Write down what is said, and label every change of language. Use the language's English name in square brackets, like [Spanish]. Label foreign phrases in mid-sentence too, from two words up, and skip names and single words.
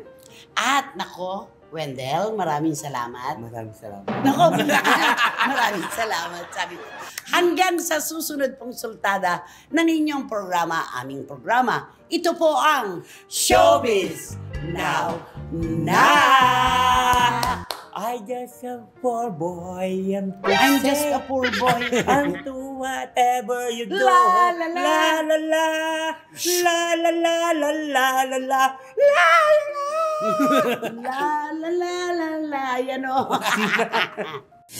[Filipino] At nako, Wendell, maraming salamat. Maraming salamat. Nako, maraming salamat. Sabi ko, hanggang sa susunod pong sultada ng inyong programa, aming programa, ito po ang Showbiz Now Na! [English] I just a poor boy, I'm just a poor boy. and do whatever you do. La, la, la. La la la la la la la la la la La la la la la, [Filipino] yan o.